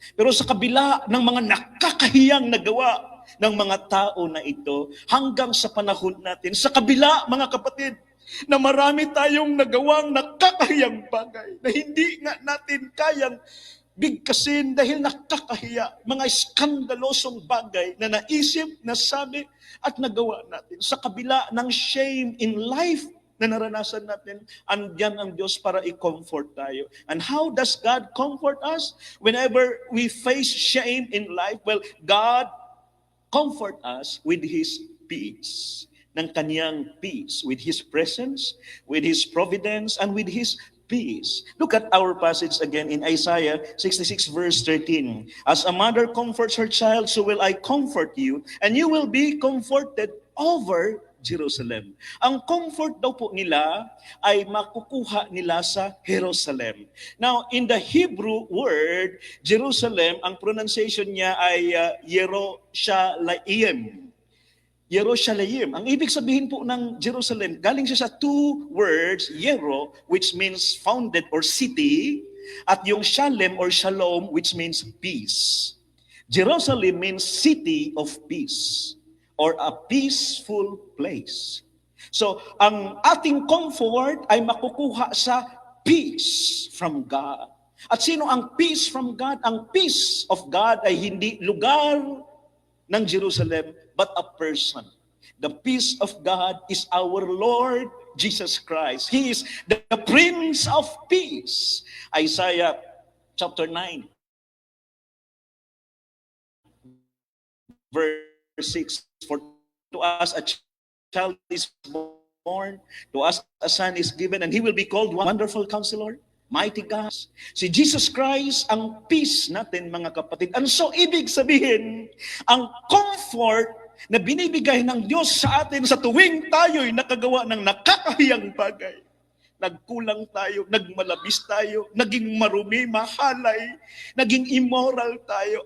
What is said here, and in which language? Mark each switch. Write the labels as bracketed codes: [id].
[tl] Pero sa kabila ng mga nakakahiyang nagawa ng mga tao na ito, hanggang sa panahon natin, sa kabila, mga kapatid, na marami tayong nagawang nakakahiyang bagay na hindi nga natin kayang bigkasin dahil nakakahiya, mga skandalosong bagay na naisip, nasabi at nagawa natin. Sa kabila ng [en] shame in life [tl] na naranasan natin, andyan ang Diyos para i-comfort tayo. [en] And how does God comfort us? Whenever we face shame in life, well, God comfort us with His peace, [tl] ng kaniyang peace, [en] with His presence, with His providence, and with His peace. Look at our passage again in Isaiah 66 verse 13. As a mother comforts her child, so will I comfort you, and you will be comforted over Jerusalem. [tl] Ang comfort daw po nila ay makukuha nila sa Jerusalem. Now, in the Hebrew word, Jerusalem, ang pronunciation niya ay Yerushalayim. Yerushalayim. Ang ibig sabihin po ng Jerusalem, galing siya sa two words, Yero, [en] which means founded or city, [tl] at yung Shalem or Shalom, [en] which means peace. Jerusalem means city of peace or a peaceful place. [tl] So, ang ating comfort ay makukuha sa [en] peace from God. [tl] At sino ang [en] peace from God? [tl] Ang peace of God ay hindi lugar ng Jerusalem, [en] but a person. The peace of God is our Lord Jesus Christ. He is the Prince of Peace. Isaiah chapter 9, verse 6. For to us a child is born, to us a son is given, and He will be called Wonderful Counselor, Mighty God. [tl] Si Jesus Christ ang peace natin, mga kapatid. And so, ibig sabihin, ang comfort na binibigay ng Diyos sa atin sa tuwing tayo'y nakagawa ng nakakahiyang bagay. Nagkulang tayo, nagmalabis tayo, naging marumi, mahalay, naging immoral tayo.